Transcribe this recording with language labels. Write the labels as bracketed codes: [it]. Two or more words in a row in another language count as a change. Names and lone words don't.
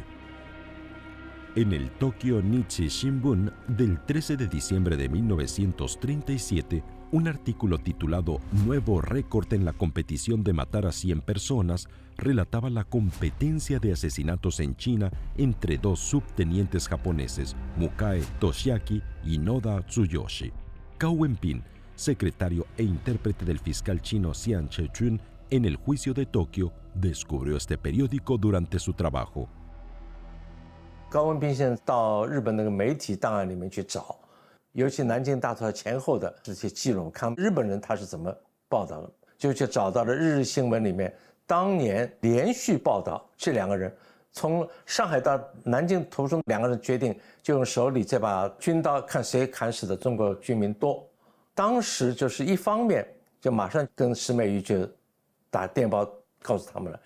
[es] En el Tokyo Nichi Shimbun del 13 de diciembre de 1937, un artículo titulado Nuevo récord en la competición de matar a 100 personas relataba la competencia de asesinatos en China entre 2 subtenientes japoneses, Mukae Toshiaki y Noda Tsuyoshi. Cao Wenping, secretario e intérprete del fiscal chino Xian Chechun en el juicio de Tokio, descubrió este periódico durante su trabajo. [zh] 高文彬先生到日本那个媒体档案里面去找，尤其南京大屠杀前后的这些记录，看日本人他是怎么报道的，就去找到了日新闻里面当年连续报道这2个人从上海到南京途中，2个人决定就用手里这把军刀看谁砍死的中国居民多。当时就是一方面就马上跟石美瑜就打电报告诉他们了。